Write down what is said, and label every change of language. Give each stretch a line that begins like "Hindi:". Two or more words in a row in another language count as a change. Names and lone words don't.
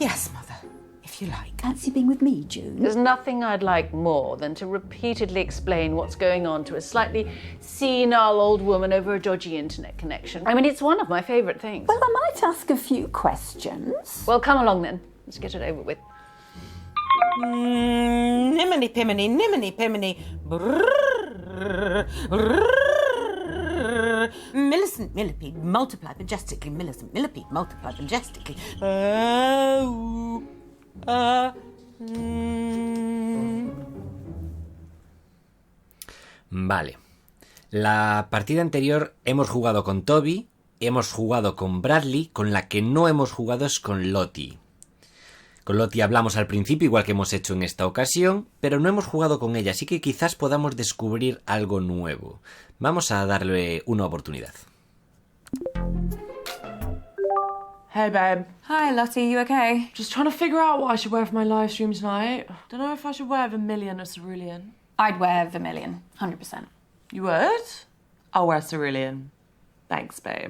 English: Yes, Mother, if you like. Fancy being with me, June? There's nothing I'd like more than to repeatedly explain what's going on to a slightly senile old woman over a dodgy internet connection. I mean, it's one of my favourite things. Well, I might ask a few questions. Well, come along then. Let's get it over with. Nimini pimini, nimini pimini. Millicent millipede, multiply majestically. Millicent millipede, multiply majestically.
Spanish: Vale. La partida anterior hemos jugado con Toby, hemos jugado con Bradley, con la que no hemos jugado es con Lottie. Con Lottie hablamos al principio, igual que hemos hecho en esta ocasión, pero no hemos jugado con ella, así que quizás podamos descubrir algo nuevo. Vamos a darle una oportunidad.
English: Hey, babe. Hi, Lottie, you okay? Just trying to figure out what I should wear for my live stream tonight. Don't know if I should wear vermilion or cerulean. I'd wear vermilion, 100%. You would? I'll wear cerulean. Thanks, babe.